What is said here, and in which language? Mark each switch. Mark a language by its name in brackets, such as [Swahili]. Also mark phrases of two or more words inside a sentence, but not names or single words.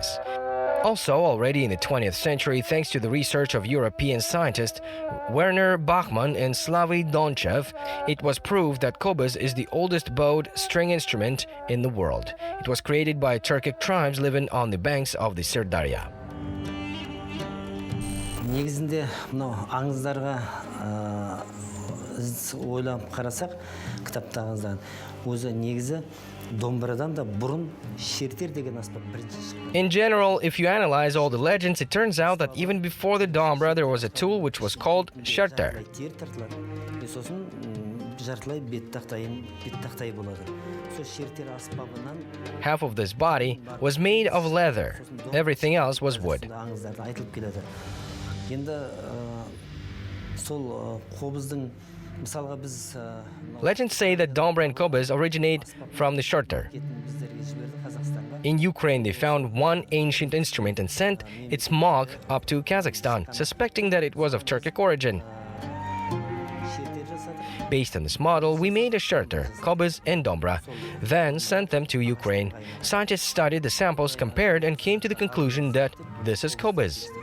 [English] Also, already in the 20th century, thanks to the research of European scientists Werner Bachmann and Slavoj Donchev, it was proved that kobyz is the oldest bowed string instrument in the world. It was created by Turkic tribes living on the banks of the Sirdarya. [Kazakh] Негізінде мынау аңыздарға ойланып қарасақ, кітаптарыңыздан өзі негізі домбырадан да бұрын шертер деген аспап бірінші шықты. [English] In general, if you analyze all the legends, it turns out that even before the dombra, there was a tool which was called sherter. [Kazakh] Тер тартылады. Сосын жартылай бет тақтай болады. Сол шертер аспабынан [English] Half of this body was made of leather. Everything else was wood. [Kazakh] аңыздарда айтылып келеді. Енді сол қобыздың мысалға біз [English] Legends say that dombra and kobyz originate from the sherter. [Kazakh] біздерге жіберді Қазақстанға. [English] In Ukraine, they found one ancient instrument and sent its mark up to Kazakhstan, suspecting that it was of Turkic origin. Based on this model, we made a shelter, kobyz and dombra, then sent them to Ukraine. Scientists studied the samples, compared, and came to the conclusion that this is kobyz.